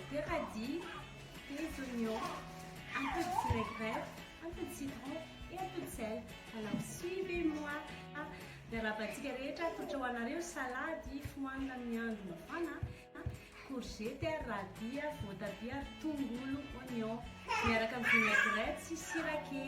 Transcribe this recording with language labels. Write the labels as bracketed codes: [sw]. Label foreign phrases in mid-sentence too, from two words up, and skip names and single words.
[fr] radis, des oignons, un peu de vinaigrette, un peu de citron et un peu de sel. Alors suivez-moi vers la pratique [mg] rehetra totrahoanareo salady fohanina amin'ny andro mafana, courgette, radis, voatabia, tongolo, oignon miaraka amin'ny vinaigrette sy sira kely.